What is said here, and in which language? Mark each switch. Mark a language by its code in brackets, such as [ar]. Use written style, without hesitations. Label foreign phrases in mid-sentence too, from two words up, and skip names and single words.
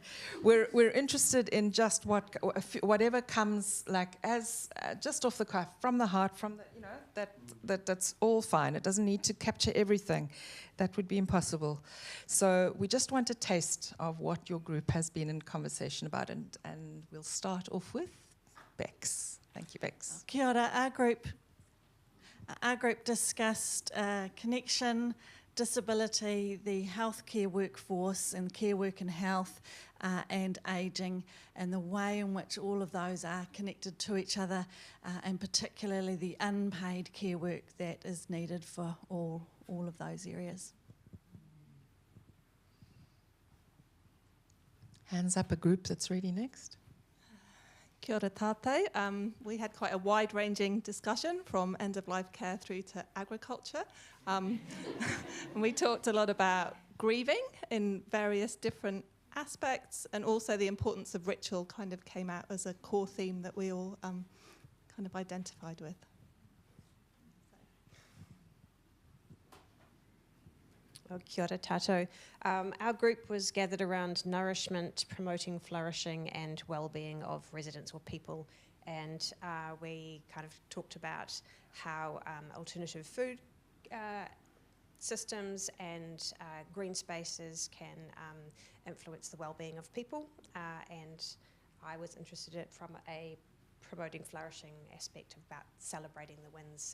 [en] We're interested in just whatever comes like as just off the cuff, from the heart, from the, you know, that's all fine. It doesn't need to capture everything. That would be impossible. So we just want a taste of what your group has been in conversation about, and we'll start off with Bex. Thank you, Bex. [mi] Kia ora. [en] Our group discussed connection, disability, the healthcare workforce and care work and health and ageing, and the way in which all of those are connected to each other, and particularly the unpaid care work that is needed for all of those areas. Hands up a group that's ready next. [mi] Kia ora tātou. [en] We had quite a wide-ranging discussion from end-of-life care through to agriculture. And we talked a lot about grieving in various different aspects, and also the importance of ritual kind of came out as a core theme that we all kind of identified with. Well, [mi] kia ora tātou. [en] Our group was gathered around nourishment, promoting flourishing and well-being of residents or people, and we kind of talked about how alternative food systems and green spaces can influence the well-being of people, and I was interested in it from a promoting flourishing aspect about celebrating the wins.